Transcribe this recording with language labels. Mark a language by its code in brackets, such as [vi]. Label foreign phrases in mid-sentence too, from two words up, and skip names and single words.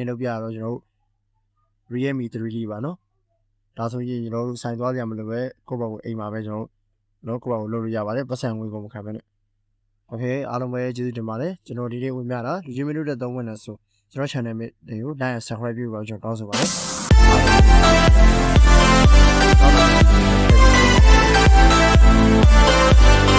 [my] လုပ်ပြရတော့ကျွန်တော် Realme 3D ပါနော်ဒါဆိုရင်ကျွန်တော်တို့ဆိုင်သွားကြမလို့ပဲကိုယ့်ဘာကိုအိမ်မှာပဲကျွန်တော်ကိုယ့်ဘာကိုလုပ်လို့ရပါတယ်ပတ်စံငွေကိုမခံဘဲနဲ့โอเคအားလုံးပဲကျေးဇူးတင်ပါတယ်ကျွန်တော်ဒီနေ့ဝင်ပြတာလူချင်းမင်းတို့တဲ့သုံးဝင်နေဆိုကျွန်တော် channel တွေကို [en] like and subscribe [my] ပြုပါကျွန်တော်တောင်းဆိုပါတယ်